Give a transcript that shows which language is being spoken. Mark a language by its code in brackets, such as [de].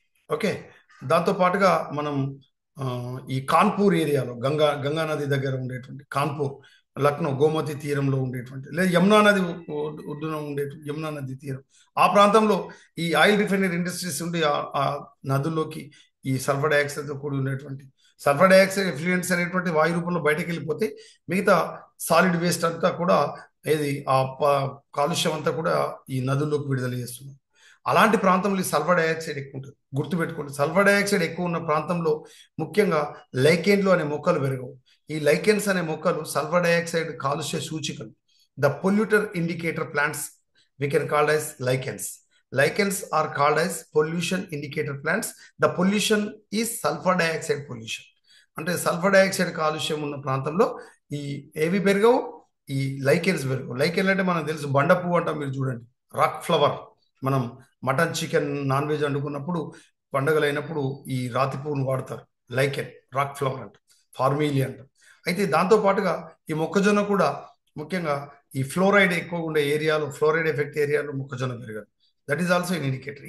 [te] Okay, దాంతో పాటుగా మనం ఈ కాన్పూర్ ఏరియాలో, గంగా నది దగ్గర ఉండేటువంటి కాన్పూర్, లక్నో, గోమతి తీరంలో ఉండేటువంటి, లేదా యమునా నది ఒడ్డున ఉండేటువంటి యమునా నది తీరం, ఆ ప్రాంతంలో ఈ ఆయిల్ రిఫైనరీ ఇండస్ట్రీస్ ఉండి ఆ నదుల్లోకి ఈ సల్ఫర్ డైఆక్సైడ్తో కూడి ఉండేటువంటి సల్ఫర్ డైఆక్సైడ్ ఎఫ్లూయెంట్స్ అనేటువంటి వాయు రూపంలో బయటకు వెళ్ళిపోతే మిగతా సాలిడ్ వేస్ట్ అంతా కూడా ఏది ఆ కాలుష్యం అంతా కూడా ఈ నదుల్లోకి విడుదల చేస్తుంది. అలాంటి ప్రాంతంలో ఈ సల్ఫర్ డైఆక్సైడ్ ఎక్కువ ఉంటుంది. గుర్తుపెట్టుకోండి, సల్ఫర్ డైఆక్సైడ్ ఎక్కువ ఉన్న ప్రాంతంలో ముఖ్యంగా లైకెన్లు అనే మొక్కలు పెరగవు. ఈ లైకెన్స్ అనే మొక్కలు సల్ఫర్ డైఆక్సైడ్ కాలుష్య సూచికలు. [en] The polluter indicator plants we can call as lichens. Lichens are called as pollution indicator plants. The pollution is sulfur dioxide pollution. [te] అంటే సల్ఫర్ డైఆక్సైడ్ కాలుష్యం ఉన్న ప్రాంతంలో ఈ ఏవి పెరగవు? ఈ లైకెన్స్ పెరగవు. లైకెన్ అంటే మనకు తెలుసు బండ పువ్వు అంటాం, మీరు చూడండి, రాక్ ఫ్లవర్. మనం మటన్ చికెన్ నాన్ వెజ్ వండుకున్నప్పుడు పండుగలు అయినప్పుడు ఈ రాతి పువ్వును వాడతారు. లైకెన్, రాక్ ఫ్లవర్ అంట, ఫార్మీలి అంట. అయితే దాంతో పాటుగా ఈ మొక్కజొన్న కూడా ముఖ్యంగా ఈ ఫ్లోరైడ్ ఎక్కువ ఉండే ఏరియాలో, ఫ్లోరైడ్ ఎఫెక్ట్ ఏరియాలో మొక్కజొన్న పెరగదు. [en] That is also in indicator.